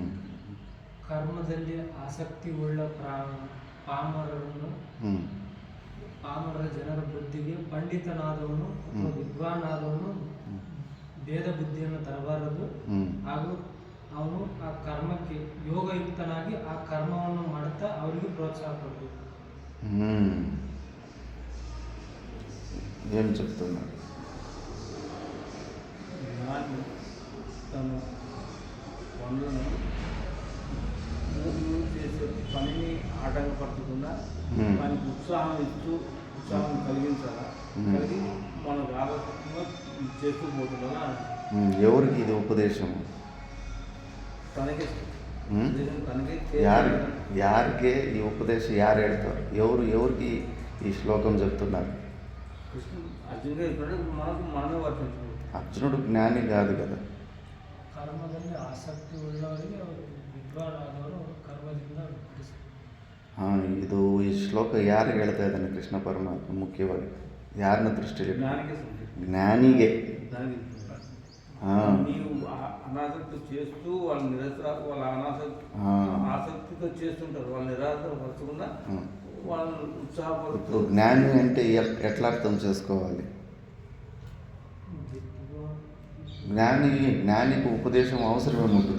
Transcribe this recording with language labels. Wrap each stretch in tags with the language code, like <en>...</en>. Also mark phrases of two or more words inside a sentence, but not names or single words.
<kn>ಕರ್ಮದಲ್ಲಿ ಆಸಕ್ತಿ ಉಳ್ಳ ಪಾಮರರನ್ನು ಹ್ಞೂ ಪಾಮರ ಜನರ ಬುದ್ಧಿಗೆ ಪಂಡಿತನಾದವನು ಅಥವಾ ವಿದ್ವಾನಾದವನು ಭೇದ ಬುದ್ಧಿಯನ್ನು ತರಬಾರದು. ಹ್ಞೂ ಹಾಗೂ ಅವನು ಆ ಕರ್ಮಕ್ಕೆ ಯೋಗಯುಕ್ತನಾಗಿ ಆ ಕರ್ಮವನ್ನು ಮಾಡುತ್ತಾ ಅವರಿಗೆ ಪ್ರೋತ್ಸಾಹ ಕೊಡಬೇಕು.</kn> <te>ఏం చెప్తున్నారు? జ్ఞాని తన పనులను మూడు చేసే పనిని ఆటంకపరచకుండా దానికి ఉత్సాహం ఇస్తూ ఉత్సాహం కలిగించాలా, కలిగి మనకు ఆలోచనగా చేస్తూ పోతుండాలా. ఎవరికి ఇది ఉపదేశం? తనకే తనకే</te> <kn>ಯಾರಿಗೆ ಈ ಉಪದೇಶ ಯಾರು ಹೇಳ್ತಾರೆ?</kn> <te>ఎవరికి ఈ శ్లోకం చెప్తున్నారు? కృష్ణుడు అర్జునుడు ఇక్కడ మనకు మనమే వర్తించాలి. అర్జునుడు జ్ఞాని కాదు కదా.</te> <kn>ಕರ್ಮದಲ್ಲಿ ಆಸಕ್ತಿ ಉಳ್ಳವರಿಗೆ ಅವರು ವಿದ್ವಾನಾದವರು ಕರ್ಮದಿಂದ ಇದು ಈ ಶ್ಲೋಕ ಯಾರಿಗೆ ಹೇಳ್ತಾ ಇದ್ದಾನೆ ಕೃಷ್ಣ ಪರಮಾತ್ಮ? ಮುಖ್ಯವಾಗಿ ಯಾರನ್ನ ದೃಷ್ಟಿಯಲ್ಲಿ? ಜ್ಞಾನಿಗೆ.</kn> <te>నీవు అనాసక్తి చేస్తూ వాళ్ళు వాళ్ళ ఆసక్తితో చేస్తుంటారు. వాళ్ళు నిరాశపరచకుండా వాళ్ళని ఉత్సాహపడుతూ. ఇప్పుడు జ్ఞాని అంటే ఎట్లా అర్థం చేసుకోవాలి? జ్ఞానికి ఉపదేశం అవసరం ఏముంటుంది?</te>